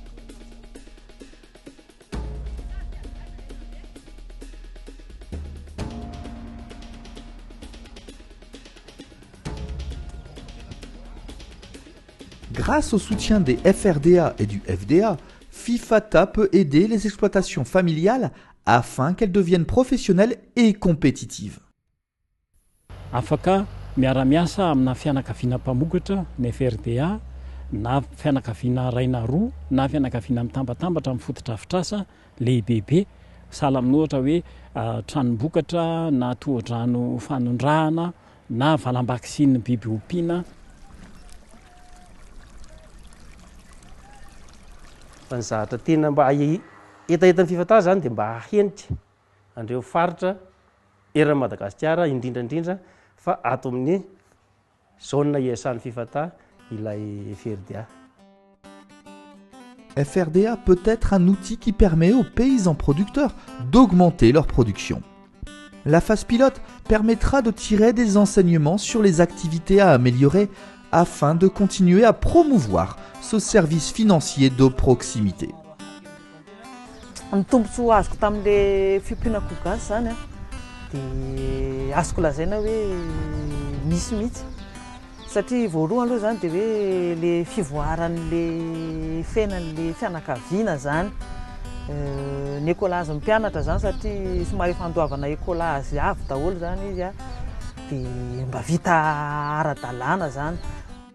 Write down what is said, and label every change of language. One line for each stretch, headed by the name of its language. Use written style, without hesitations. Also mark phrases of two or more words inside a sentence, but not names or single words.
French: Grâce au soutien des FRDA et du FDA, FIFATA peut aider les exploitations familiales afin qu'elles deviennent professionnelles et compétitives.
Malagasy: Afaka miara-miasa amina fianakaviana mpamokatra ny FRDA na fianakaviana raina roa na fianakaviana mitambatambatra amin'ny fotodrafitrasa lehibebe sahala amin'ny ohatra hoe tranom-bokatra na tohadrano fanondrahana na valambakisiny biby ompiana. Fa ny zavatra tena mba etaetan'ny FIFATA zany dia mba hahenitra andreo faritra eran'ny Madagasikara indrindrandrindra fa ato amin'ny zone iasan'ny FIFATA ilay FRDA.
French: FRDA peut être un outil qui permet aux paysans producteurs d'augmenter leur production. La phase pilote permettra de tirer des enseignements sur les activités à améliorer afin de continuer à promouvoir ce service financier de proximité.
Malagasy: Ny tombontsoa azoko tamin'ilay fiompianako gasy zany dia azoko lazaina hoe misy mihitsy satria voalohany aloha zany dia hoe le fivoaran'le fiainan'le fianakaviana zany ny écolazy mpianatra zany satria somary fandoavana écolazy avy daholo zany izy a dia mba vita ara-dalàna zany